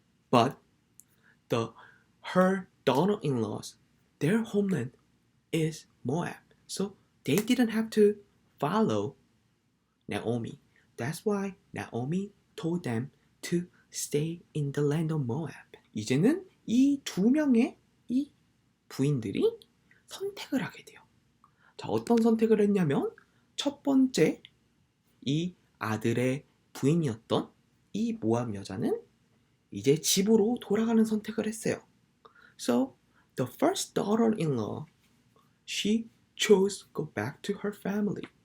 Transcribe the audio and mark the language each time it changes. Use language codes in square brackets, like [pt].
[en] But her daughter-in-laws, their homeland is Moab. So they didn't have to follow Naomi. That's why Naomi told them to stay in the land of Moab. [ko] 이제는 이 두 명의 이 부인들이 선택을 하게 돼요. 자, 어떤 선택을 했냐면 첫 번째 이 아들의 부인이었던 이 모압 여자는 이제 집으로 돌아가는 선택을 했어요. [en] So the first daughter-in-law, she chose to go back to her family.